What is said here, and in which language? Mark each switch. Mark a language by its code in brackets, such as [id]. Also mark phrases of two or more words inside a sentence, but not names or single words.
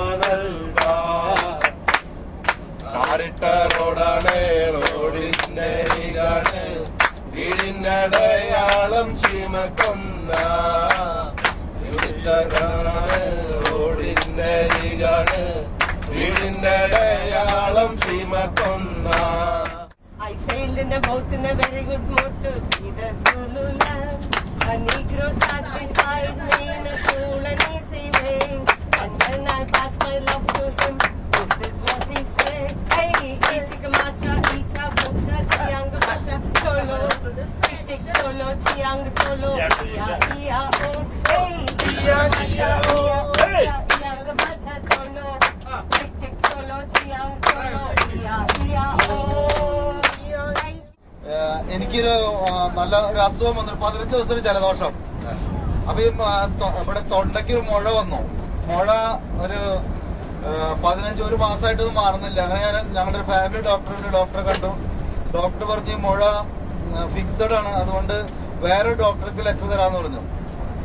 [ml] ാറിട്ട റോഡാണ് റോഡിന്റെ അരികാണ് വീടിന്റെ അടയാളം ചീമക്കൊന്ന റോഡിന്റെ അരികാണ് വീടിന്റെ അടയാളം ചീമക്കൊന്ന. [en] I sailed in a boat in a very good mood to see the Zululand. A Negro sat beside me in a cool and easy way. And when I passed my love to him, this is what he said. Hey, ichikamacha, icha, bocha, chiang, bacha, cholo. Ichik, cholo, chiang, cholo. Iya, iya, oh. Hey, ichikamacha, iya, chiang, bacha, cholo. Ichik, cholo, chiang, cholo. Iya, iya, oh. [ml] എനിക്കൊരു നല്ല ഒരു അസുഖം വന്നു. 15 ദിവസം ജലദോഷം. അപ്പൊ ഇവിടെ തൊണ്ടയ്ക്ക് ഒരു മുഴ വന്നു. മുഴ ഒരു 15 മാസമായിട്ട് ഇത് മാറുന്നില്ല. അങ്ങനെ ഞാൻ ഞങ്ങളുടെ ഒരു [en] family doctor [ml] കണ്ടു. ഡോക്ടർ പറഞ്ഞു മുഴ ഫിക്സഡ് ആണ്, അതുകൊണ്ട് വേറെ ഡോക്ടർക്ക് ലെറ്റർ തരാന്ന് പറഞ്ഞു.